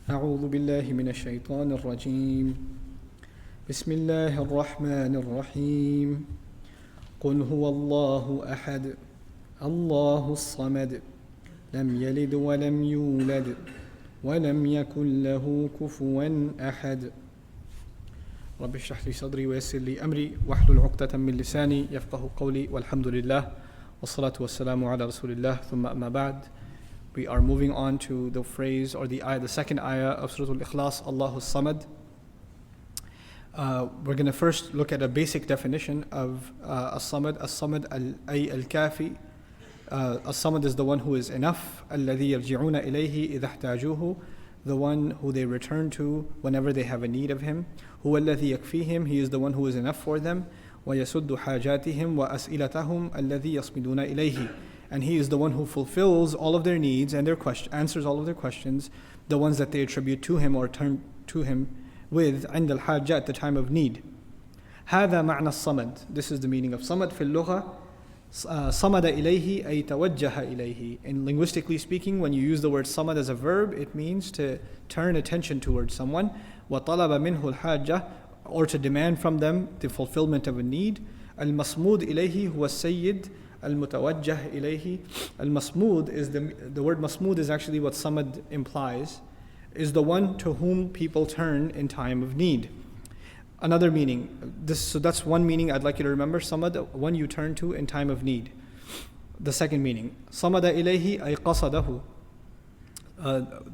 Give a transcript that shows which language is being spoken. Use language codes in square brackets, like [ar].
[ar] أعوذ بالله من الشيطان الرجيم بسم الله الرحمن الرحيم قل هو الله أحد الله الصمد لم يلد ولم يولد ولم يكن له كفوا أحد رب اشرح لي صدري ويسر لي أمري واحلل عقدة من لساني يفقه قولي والحمد لله والصلاة والسلام على رسول الله ثم أما بعد. [en] We are moving on to the phrase or the second ayah of Suratul Ikhlas, Allahu Samad. We're going to first look at a basic definition of As-Samad. As-Samad ay al-Kafi. As-Samad is the one who is enough. [ar] الَّذِي يَرْجِعُونَ إِلَيْهِ إِذَا احْتَاجُوهُ, [en] the one who they return to whenever they have a need of him. [ar] هُوَ الَّذِي يَكْفِيهِم, [en] he is the one who is enough for them. [ar] وَيَسُدُّ حَاجَاتِهِمْ وَأَسْئِلَتَهُمْ الَّذِي يَصْمِدُونَ إِلَيْهِ, [en] and he is the one who fulfills all of their needs and answers all of their questions, the ones that they attribute to him or turn to him with [ar] عند الحاجة, [en] at the time of need. [ar] هذا معنى الصمد. [en] This is the meaning of [ar] صمد في اللغة. صمد إليه أي توجه إليه. [en] In linguistically speaking, when you use the word صمد as a verb, it means to turn attention towards someone. [ar] وطلب منه الحاجة, [en] or to demand from them the fulfillment of a need. [ar] المصمود إليه هو السيد المتوجه إليه. [en] Al-Masmud is the word Masmud is actually what Samad implies, is the one to whom people turn in time of need. Another meaning, so that's one meaning I'd like you to remember. Samad, one you turn to in time of need. The second meaning, [ar] Samada ilayhi ay qasadahu.